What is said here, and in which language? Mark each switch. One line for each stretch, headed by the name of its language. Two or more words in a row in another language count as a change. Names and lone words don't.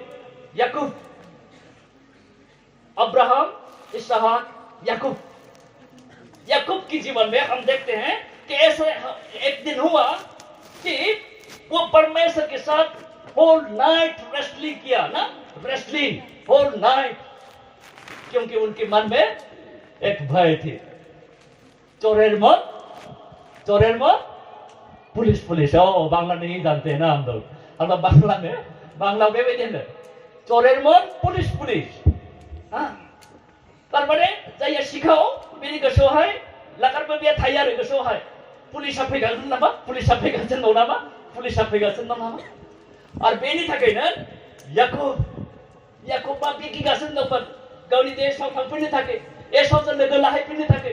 Hindi: याकूब, अब्राहम, इसहाक, याकूब, याकूब की जीवन में हम देखते हैं कि ऐसा एक दिन हुआ कि वो परमेश्वर के साथ
English: whole night wrestling
Hindi: किया ना,
English: wrestling whole night,
Hindi: क्योंकि उनके मन में एक भय थी,
Bangla: চোরের মত পুলিশ পুলিশ।
Hindi: ओ बांग्ला नहीं जानते हैं ना हम लोग, हम लोग बांग्ला में भी
Bangla: চোরের মত পুলিশ পুলিশ।
Bodo: हाँ तारमाने जाय शिखाओ बेनि गोसोआवहाय लागारबो बे थायो आरो गोसोआवहाय पुलिसा फैगासिनो नामा, पुलिसा फैगासिनो दं नामा, पुलिसा फैगासिनो दं नामा। आरो बेनि थाखायनो याकूबा गिगासिनो दंमोन गावनि देशआव थांफिननो थाखाय, एसावजों लोगो लाहैफिननो थाखाय।